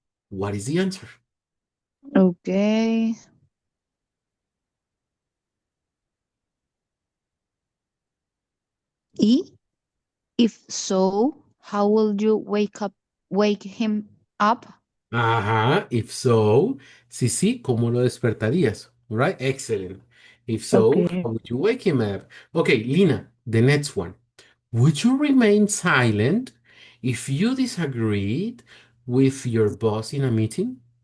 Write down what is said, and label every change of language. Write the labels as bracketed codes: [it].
[en] What is the answer? Okay. Y if so, how will you wake him up? [es] Ajá, [en] if so, [es] sí, sí, ¿cómo lo despertarías? [en] All right, excellent. If so, Okay. how would you wake him up? Okay, Lina, the next one. Would you remain silent if you disagreed with your boss in a meeting?